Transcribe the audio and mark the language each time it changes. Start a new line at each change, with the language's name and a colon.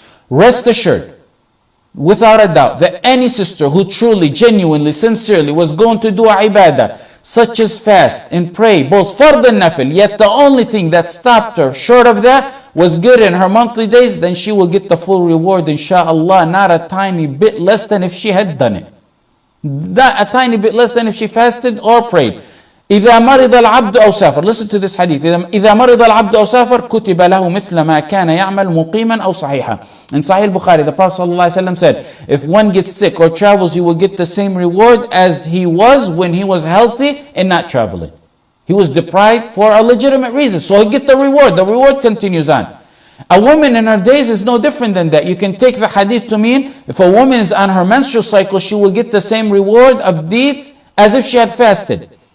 English: Rest assured, without a doubt, that any sister who truly, genuinely, sincerely was going to do a ibadah, such as fast and pray, both fard and nafil, yet the only thing that stopped her short of that was good in her monthly days, then she will get the full reward, inshallah, not a tiny bit less than if she had done it. Not a tiny bit less than if she fasted or prayed.
Arabic: إذا مرض العبد أو سافر.
English: Listen to this hadith.
Arabic: إذا مرض العبد أو سافر كتب له مثل ما كان يعمل مقيما أو صحيحا.
English: In Sahih Bukhari, the Prophet ﷺ said, if one gets sick or travels, he will get the same reward as he was when he was healthy and not traveling. He was deprived for a legitimate reason, so he get the reward. The reward continues on. A woman in her days is no different than that. You can take the hadith to mean if a woman is on her menstrual cycle, she will get the same reward of deeds as if she had fasted.